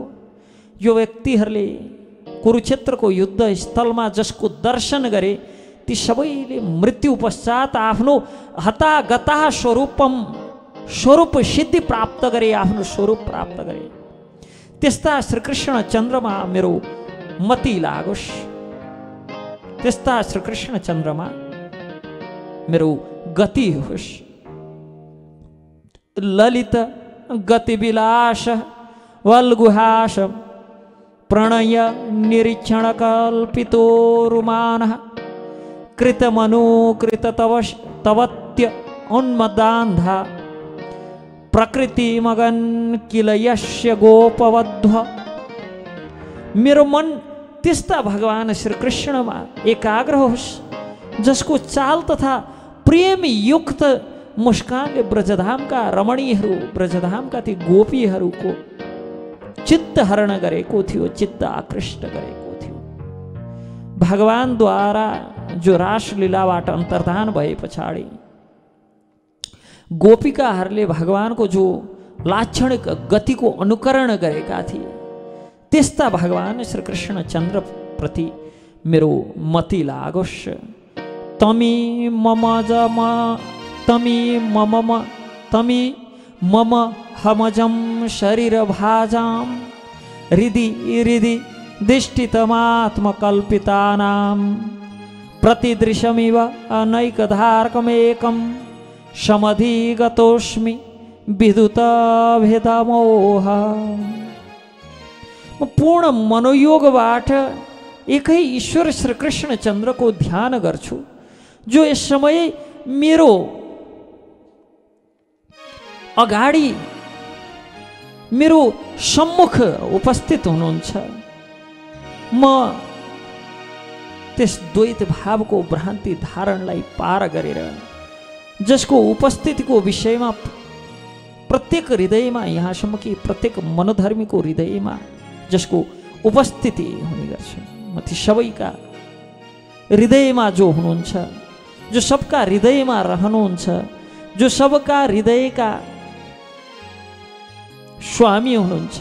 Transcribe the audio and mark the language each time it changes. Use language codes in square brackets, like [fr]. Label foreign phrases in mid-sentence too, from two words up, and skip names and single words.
[ne] यो व्यक्तिहरूले कुरुक्षेत्रको युद्ध स्थलमा जसको दर्शन गरे ती सबैले मृत्यु पश्चात आफ्नो हतागता स्वरूप सिद्धि प्राप्त गरे, आफ्नो स्वरूप प्राप्त गरे। त्यस्ता श्रीकृष्ण चन्द्रमा मेरो मति लागोस्, त्यस्ता श्रीकृष्ण चन्द्रमा मेरो गति होस्। [sa] ललित गतिविलास वल्गुहास प्रणय निरीक्षण कल्पितोरुमानः कृतमनुकृत तवत्य उन्मदान्धा प्रकृति मगन किल यस्य गोपवध्व। [ne] मेरो मन त्यस्ता भगवान श्रीकृष्णमा एकाग्र होस्, जसको चाल तथा प्रेम युक्त मुस्कानले ब्रजधामका रमणीहरू, ब्रजधामका ती गोपीहरूको चित्त हरण गरेको थियो, चित्त आकृष्ट गरेको थियो। भगवानद्वारा जो रासलीलाबाट अन्तर्धान भए पछाडि गोपिकाहरूले भगवानको जो लाक्षणिक गतिको अनुकरण गरेका थिए, त्यस्ता भगवान श्रीकृष्ण चन्द्र प्रति मेरो मति लागोस्। [sa] तमी मम हमजम शरीर भाजाम हृदि दिष्टितमात्मकल्पितानां प्रतिदृशमिव अनैकधारकमेकं समधिगतोऽस्मि विद्युतभेदमोह। [ne] पूर्ण मनोयोगबाट एकै ईश्वर श्रीकृष्ण चन्द्रको ध्यान गर्छु, जो यस समय मेरो अगाडि मेरो सम्मुख उपस्थित हुनुहुन्छ। म त्यस द्वैत भावको भ्रान्ति धारणलाई पार गरेर, जसको उपस्थितिको विषयमा प्रत्येक हृदयमा, यहाँसम्म कि प्रत्येक मनोधर्मीको हृदयमा जसको उपस्थिति हुने गर्छ, म ती सबैका हृदयमा जो हुनुहुन्छ, जो सबका हृदयमा रहनुहुन्छ, जो सबका हृदयका स्वामी हुनुहुन्छ।